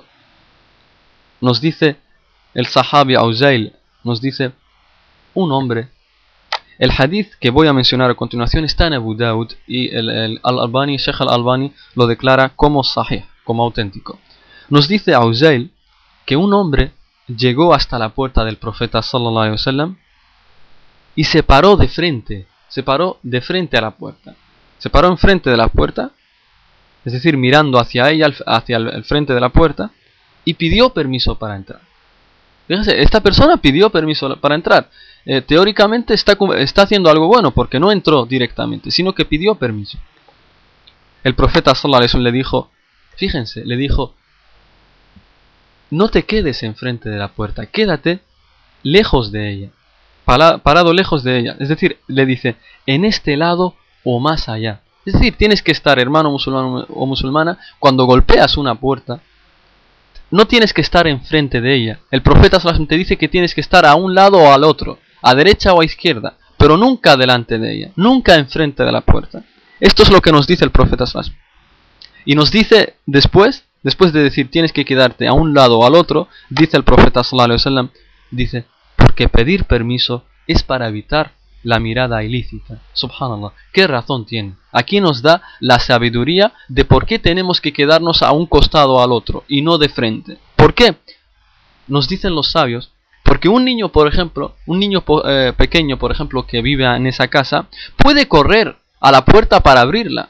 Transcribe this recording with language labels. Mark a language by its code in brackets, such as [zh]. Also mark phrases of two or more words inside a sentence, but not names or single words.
[es] Nos dice el sahabi Auzail, nos dice un hombre. El hadith que voy a mencionar a continuación está en Abu Dawud y Sheikh al-Albani lo declara como sahih, como auténtico. Nos dice Auzail que un hombre llegó hasta la puerta del profeta [ar] صلى الله عليه وسلم [es] y se paró de frente a la puerta. Se paró enfrente de la puerta, es decir, mirando hacia ella, hacia el frente de la puerta, y pidió permiso para entrar. Fíjense, esta persona pidió permiso para entrar. Teóricamente está haciendo algo bueno porque no entró directamente, sino que pidió permiso. El profeta [ar] صلى الله عليه وسلم [es] le dijo, fíjense, le dijo: no te quedes enfrente de la puerta, quédate lejos de ella, parado lejos de ella. Es decir, le dice, en este lado o más allá. Es decir, tienes que estar, hermano musulmán o musulmana, cuando golpeas una puerta, no tienes que estar enfrente de ella. El profeta [ar] صلى الله عليه وسلم [es] te dice que tienes que estar a un lado o al otro, a derecha o a izquierda, pero nunca delante de ella, nunca enfrente de la puerta. Esto es lo que nos dice el profeta [ar] صلى الله عليه وسلم. [es] Y nos dice después de decir tienes que quedarte a un lado o al otro, dice el profeta [ar] صلى الله عليه وسلم, [es] dice, porque pedir permiso es para evitar la mirada ilícita. Subhanallah, ¿qué razón tiene? Aquí nos da la sabiduría de por qué tenemos que quedarnos a un costado o al otro y no de frente. ¿Por qué? Nos dicen los sabios, porque un niño, por ejemplo, pequeño, por ejemplo, que vive en esa casa, puede correr a la puerta para abrirla.